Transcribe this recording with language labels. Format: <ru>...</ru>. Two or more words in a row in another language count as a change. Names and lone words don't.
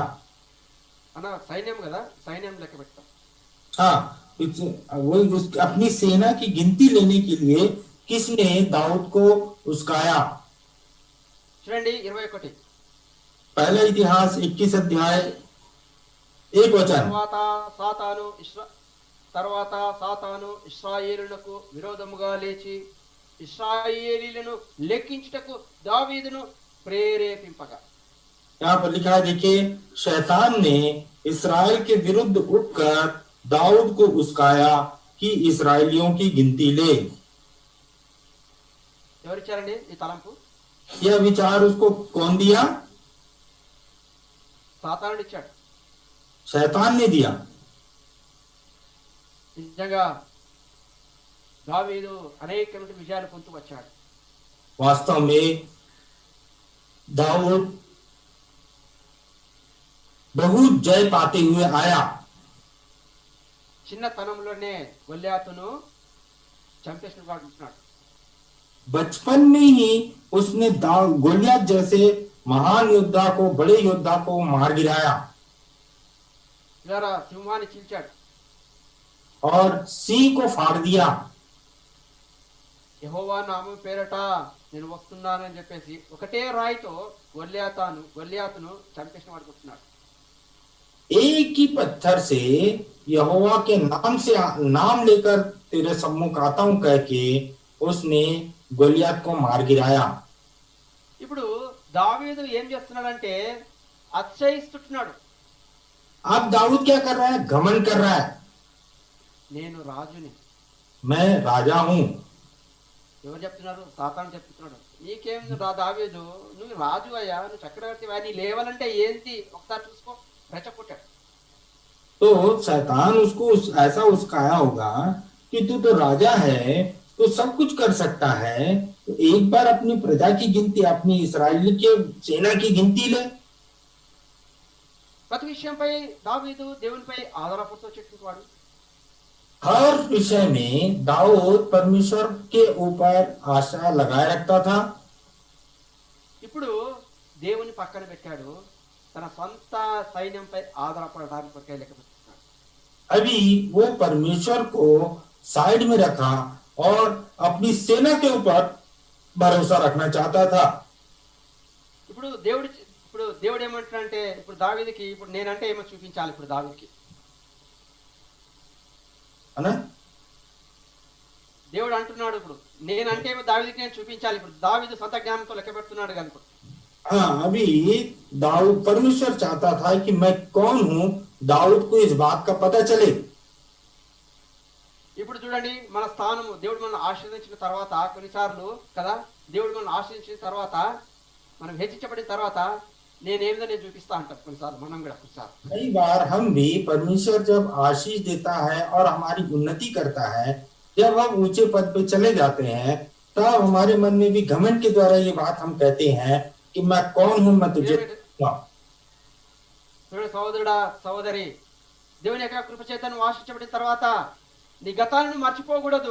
<te>అన్న సైన్యం కదా, సైన్యం లెక్క పెడతాం.</te> <hi>हाँ, वही अपनी सेना की गिनती लेने के लिए किसने दाऊद को उस्काया?</hi> <te>చూడండి 21.</te> <hi>पहला इतिहास 21:1।</hi> <te>తర్వాత సాతాను ఇశ్రాయేలునకు విరోధముగా లేచి ఇశ్రాయేలీలను లెక్కించుటకు దావీదును ప్రేరేపింపగా.</te> <hi>यहाँ पर लिखा है, देखिए शैतान ने इसराइल के विरुद्ध उठकर दाऊद को उस्काया कि इसराइलियों की गिनती ले।</hi> <te>ఎవరిచ్చారండి ఈ తలంపు?</te> <hi>यह विचार उसको कौन दिया?</hi> <te>సాతానుడు ఇచ్చాడు.</te> <hi>शैतान ने दिया।</hi> <te>నిజంగా దావీదు అనేకమైన విజయాలు పొందుతూ వచ్చాడు.</te> <hi>वास्तव में दाऊद बहुत जय पाते हुए आया।</hi> <te>చిన్నతనంలోనే గొల్యాతును చంపేసిన వాడు ఉంటున్నాడు.</te> <hi>बचपन में ही उसने गोलियत जैसे महान योद्धा को, बड़े योद्धा को मार गिराया</hi> <te>ఇలా సింహాన్ని చీల్చాడు.</te> <hi>और सिंह को फाड़ दिया।</hi> <te>యెహోవా నామం పేరట నేను వస్తున్నానని చెప్పేసి ఒకటే రాయితో గొల్యాతును చంపేసిన వాడు ఉంటున్నాడు.</te> <hi>एक ही पत्थर से यहोवा के नाम लेकर तेरे सम्मुख आता हूं कह के उसने गोलियत को मार गिराया।</hi> <te>ఇప్పుడు దావీదు ఏం చేస్తున్నాడంటే అతిశయిస్తున్నాడు.</te> <hi>अब दाऊद क्या कर रहा है? घमंड कर रहा है,</hi> <te>నేను రాజుని.</te> <hi>मैं राजा हूं।</hi> <te>ఎవరు చెప్తున్నారు? సాతాను చెప్తున్నాడు. నీకేం దావీదు, నువ్వు రాజు అయ్యా, నువ్వు చక్రవర్తి నీ లేవాలంటే ఏంటి ఒకసారి చూసుకో. రెచ్చగొట్టాడు.</te> <hi>तो शैतान उसको ऐसा उस्काया होगा कि तू तो राजा है, तो सब कुछ कर सकता है, तो एक बार अपनी प्रजा की गिनती, अपनी इस्राएली के सेना की गिनती ले।</hi> <te>ప్రతి విషయంపై దావీదు దేవునిపై ఆధారపడుతూ వచ్చేవాడు.</te> <hi>हर विषय में दाऊद परमेश्वर के ऊपर आशा लगाए रखता था।</hi> <te>ఇప్పుడు దేవుని పక్కన పెట్టాడు, తన సొంత సైన్యంపై ఆధారపడడానికి కొరకే లెక్క పెట్టుకున్నాడు.</te> <hi>अभी वो परमेश्वर को साइड में रखा और अपनी सेना के ऊपर भरोसा रखना चाहता था।</hi> <te>ఇప్పుడు దేవుడు ఏమంటాడంటే, ఇప్పుడు దావీదుకి ఇప్పుడు నేనంటే ఏమో చూపించాలి. ఇప్పుడు దావీదుకి</te> <hi>है ना?</hi> <te>దేవుడు అంటున్నాడు, ఇప్పుడు నేనంటే ఏమో దావీదుకి నేను చూపించాలి. ఇప్పుడు దావీదు సొంత జ్ఞానంతో లెక్క పెడుతున్నాడు కనుక</te> <hi>हाँ, अभी दाऊद परमेश्वर चाहता था कि मैं कौन हूं दाऊद को इस बात का पता चले।</hi> <te>ఇప్పుడు చూడండి మన స్థానము దేవుడు మనల్ని ఆశీర్వదించిన తర్వాత కొన్నిసార్లు కదా దేవుడు మనల్ని ఆశీర్వదించిన తర్వాత మనం హెచ్చించబడిన తర్వాత నేనేమిదో నేను చూపిస్తా అంటాం కొన్నిసార్లు మనం కూడా కొన్నిసార్లు</te> <hi>कई बार हम भी परमेश्वर जब आशीष देता है और हमारी उन्नति करता है, जब हम ऊंचे पद पे चले जाते हैं, तब हमारे मन में भी घमंड के द्वारा ये बात हम कहते हैं कि मैं कौन हूं, मैं तुझे</hi> <te>చూడండి సహోదరుడా సహోదరి దేవుని యొక్క కృప చేత నువ్వు ఆశించబడిన తర్వాత నీ గతాన్ని మర్చిపోకూడదు.</te>